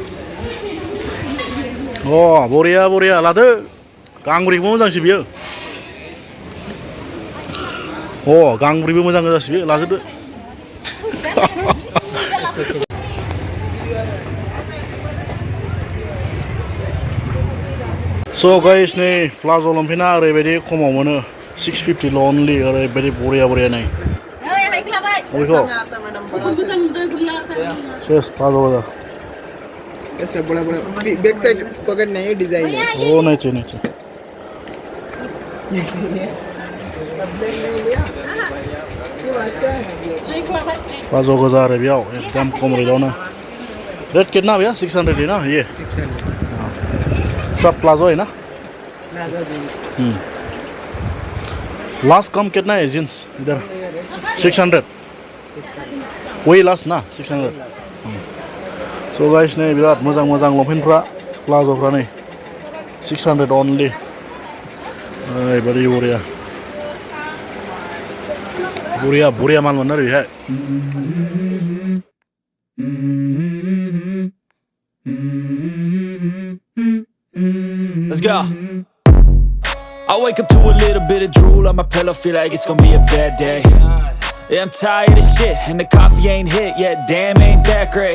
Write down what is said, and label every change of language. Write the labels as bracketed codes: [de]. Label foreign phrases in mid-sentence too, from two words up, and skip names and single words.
[brx] बरिया लादो गांब्रैबो मोजांसो बियो गांब्रैबो मोजां गोजासो बियो लाजोबदो [en] So guys [brx] नै प्लाजो लंपेन्टआ ओरैबायदि खमाव मोनो 650 only ओरैबायदि बरिया नै ओइखौ सेस प्लाजो गोजा [hi] ऐसे बड़ा [en] back side pocket [hi] नहीं है डिजाइन है [brx] नीचे प्लाजो गोजा आरो बेयाव एकदम खम रेटआवनो [hi] रेट कितना भैया 600 है ना ये 600 सब प्लाजो है ना लास्ट कम कितना है जींस इधर 600 वही लास्ट ना 600 [en] so guys [brx] नै बिराद मोजां लंपेन्टफ्रा प्लाजोफ्रा नै 600 only ओरैबादि बरिया माल मोनो आरो बेहाय [en] Let's go. I wake up to a little bit of drool on my pillow, feel like it's gonna be a bad day. Yeah, I'm tired of shit, and the coffee ain't hit yet, damn, ain't that great.